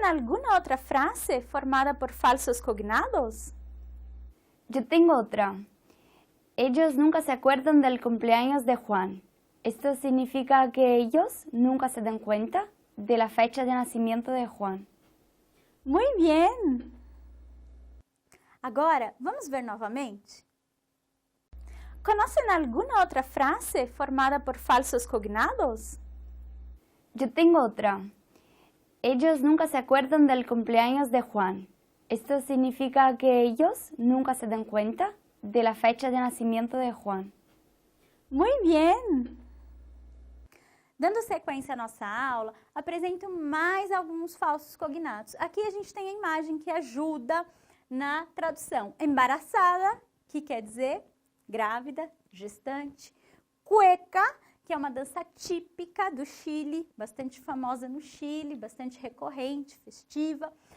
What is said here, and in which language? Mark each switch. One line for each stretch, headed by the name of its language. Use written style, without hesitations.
Spanish: Conocen alguna otra frase formada por falsos cognados? Yo tengo otra. Ellos nunca se acuerdan del cumpleaños de Juan. Esto significa que ellos nunca se dan cuenta de la fecha de nacimiento de Juan. Muy bien!
Portuguese: Agora, vamos ver novamente?
Spanish: Conocen alguna otra frase formada por falsos cognados? Yo tengo otra. Ellos nunca se acuerdan del cumpleaños de Juan. Esto significa que ellos nunca se dan cuenta de la fecha de nacimiento de Juan. Muy bien!
Portuguese: Dando sequência à nossa aula, apresento mais alguns falsos cognatos. Aqui a gente tem a imagem que ajuda na tradução. Embaraçada, que quer dizer grávida, gestante. Cueca, que é uma dança típica do Chile, bastante famosa no Chile, bastante recorrente, festiva.